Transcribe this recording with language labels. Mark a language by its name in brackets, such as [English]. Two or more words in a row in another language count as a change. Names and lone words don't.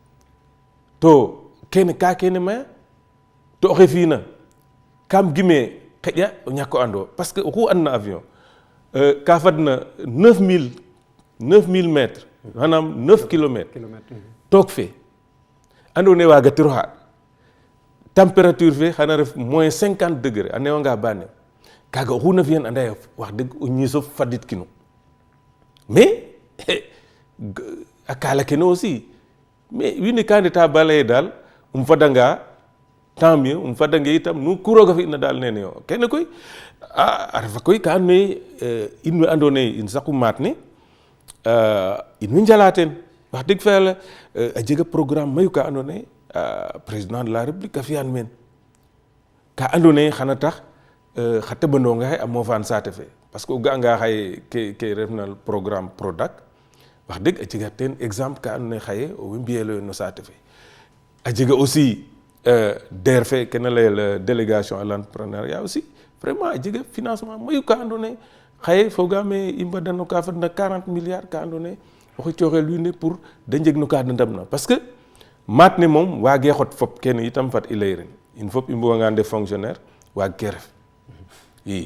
[Serer] to kene ka kene maya to oxe fi'na kam gime xeƴa o ñako ando [French] parce que [Serer] oxu andna avion ka fadna 9000 mètres manam 9 kilomètres took fe andoona yee waagatiro xaad température fe xana ref [French] moins 50 degré [Serer] a newanga ba new kaaga oxu na fi'an anda ye [Wolof] wax dëgg [Serer] o ñiisof fadit kino mais a kaala kene aussi mais wiin we ka ndeta ba lay daal fadanga [French] tant mieux [Serer] fadange itam nu ku roog a fi'na daal nene yo kene koy a refa koy ka andoona yee in we andoona yee in saqu maat ne in way njala teen [Wolof] wax dëgg [Serer] fa yàlla a jega programme mayu ka andoona yee [French] président de la république [Serer] a fi'an meen ka andoona yee xana tax xa teɓandonga xe a moofaan saate fe [French] parce que [Serer] o ga'anga xaye ke refna programme Prodac [Wolof] wax dëgg [Serer] a jega teen exemple ka andoona yee xaye owey mbiyeloyo no saate fe a jega aussi DER fe kena layel [French] délégation à l'entrepreneuriat aussi vraiment [Serer] a jega financement mayu ka andoona yee xaye fogaame i mbadano ka fadna 40 milliards ka andoona yee oxey cooxel wiin we pour da njeg no ka da ndamna [French] parce que [Serer] maat ne moom waage xot fop kene itam fat i lay ren in fop i mbuganga ndef fonctionnaire waag ke ref i